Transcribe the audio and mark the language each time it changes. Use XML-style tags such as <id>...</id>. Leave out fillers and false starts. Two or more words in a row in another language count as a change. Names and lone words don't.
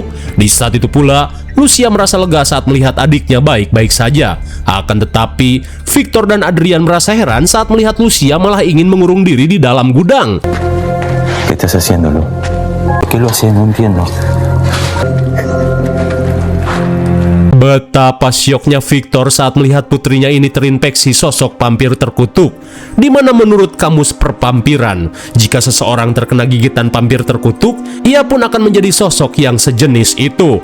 <id>Di saat itu pula, Lucia merasa lega saat melihat adiknya baik-baik saja. Akan tetapi, Victor dan Adrian merasa heran saat melihat Lucia malah ingin mengurung diri di dalam gudang.</id> <es>¿Qué estás haciendo, Lu? ¿Por qué lo haces? No entiendo.</es> <id>Betapa syoknya Victor saat melihat putrinya ini terinfeksi sosok vampir terkutuk. Di mana menurut kamus pervampiran, jika seseorang terkena gigitan vampir terkutuk, ia pun akan menjadi sosok yang sejenis itu.</id>